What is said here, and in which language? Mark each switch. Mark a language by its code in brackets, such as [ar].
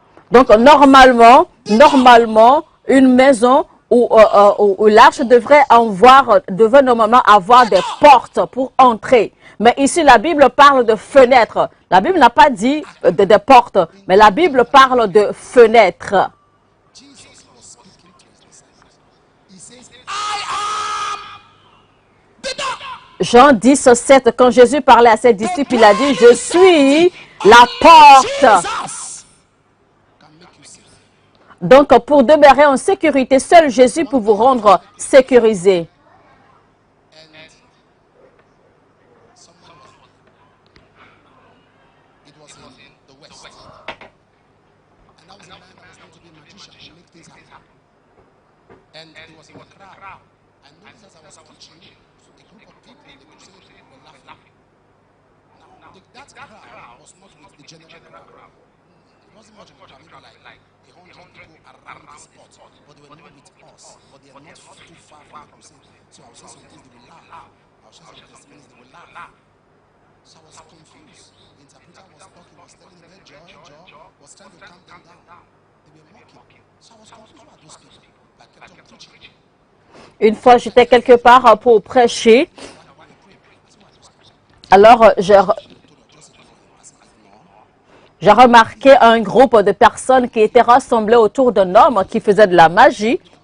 [fr] Donc, normalement, une maison où l'arche devrait normalement avoir des portes pour entrer. Mais ici, la Bible parle de fenêtres. La Bible n'a pas dit des portes, mais la Bible parle de fenêtres. [en] Jesus was speaking to his disciples. He says, I am the door. [fr] Jean 10, 7, quand Jésus parlait à ses disciples, il a dit, je suis la porte. [en] Jesus can make you safe. [fr] Donc, pour demeurer en sécurité, seul Jésus peut vous rendre sécurisé. Someone was, it was in the West. And that was a man that was known to be a magician to make things happen. And he was in the crowd. I noticed as I was teaching, a group of people in the crusade were laughing. Now, that crowd was not with the general crowd. It wasn't much of a crowd, maybe like 100 people around the spot. But they were not with us. But they are not too far from the crusade. So I was saying some things, they will laugh. I was sharing some testimonies, they will laugh. So I was confused. The interpreter was talking, was telling them, hey, Joe, was trying to calm them down. They were mocking. So I was confused about those people. I kept on preaching. Une fois, j'étais quelque part pour prêcher. Alors, j'ai remarqué un groupe de personnes qui étaient rassemblées autour d'un homme qui faisait de la magie.